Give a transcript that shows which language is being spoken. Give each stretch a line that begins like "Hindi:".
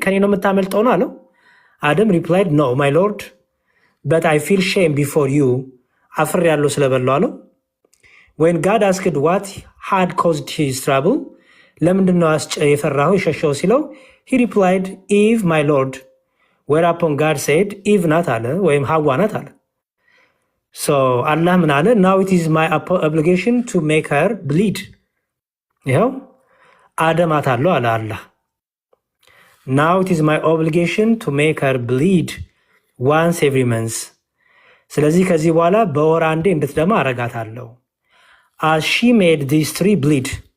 Amharic: ከኔ ነው የምታመልጠው ነው አለው።
English: Adam replied, no, my Lord, but I feel shame before you.
Amharic: አፍር ያለው ስለበላው አለው።
English: When God asked what had caused his trouble,
Amharic: ለምንድን ነው የፈራኸው የሸሸው ሲለው
English: he replied, Eve, my Lord. Whereupon God said,
Amharic: Eve ናት አለ ወይም ሐዋ ናት አለ። so አላህ ምን አለ?
English: now it is my obligation to make her bleed.
Amharic: ይኸው አደማት አለው አለ አላህ።
English: now it is my obligation to make her bleed once every month.
Amharic: ስለዚህ ከዚህ በኋላ በወር አንዴ እንድትደማ አረጋታለሁ።
English: as she made these three bleed.